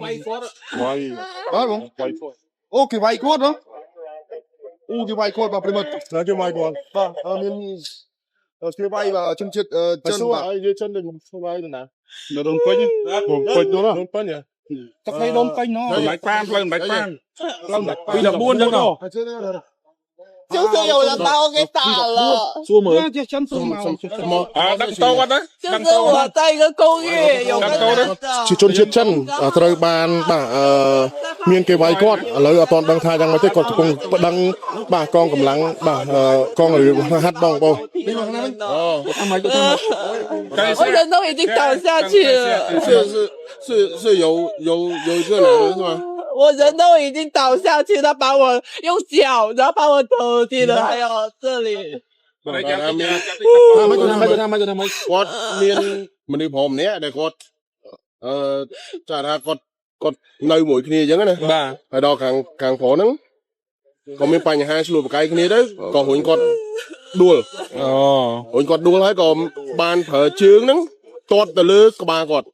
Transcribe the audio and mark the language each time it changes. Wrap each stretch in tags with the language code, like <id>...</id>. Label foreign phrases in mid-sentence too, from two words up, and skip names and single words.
<km>វាយគាត់វាយបាទបងវាយគាត់អូគេវាយគាត់ហ៎អូគេវាយគាត់បាទប្រិមិត្តគេវាយគាត់បាទមានគេវាយបាទជនជាតិចិនបាទនិយាយចិនដូចខ្ញុំវាយទៅណានៅដុនពេញខ្ញុំពេញនោះដុនពេញទឹកនេះដុនពេញនោះមិនបាច់ប៉ានផ្លូវមិនបាច់ប៉ានផ្លូវពី14ចឹងនោះ</km> <zh>就是有人把我给打了，说么？什么？</zh> <km>ដាក់តោអត់ណា</km> <zh>就是我在一个公寓有个男的，</zh> <km>ជាជនជាតិចិនត្រូវបានបាទមានគេវាយគាត់ឥឡូវអត់ទាន់ដឹងថាយ៉ាងម៉េចទេគាត់កំពុងប្តឹងបាទកងកម្លាំងបាទកងរាជហាត់បងបង</km> <zh>我人都已经倒下去了，是有一个男人是吗？我人都已经倒下去，他把我用脚，然后把我头踢了，还有这里。</zh> <km>គាត់មានមនុស្សព្រមម្នាក់ដែលគាត់ចាថាគាត់នៅមួយគ្នាអញ្ចឹងណាបាទហើយដល់ខាងប្រុសហ្នឹងក៏មានបញ្ហាឆ្លោះប្រកែកគ្នាទៅក៏រួញគាត់ដួលរួញគាត់ដួលហើយក៏បានប្រើជើងហ្នឹងទាត់ទៅលើក្បាលគាត់</km>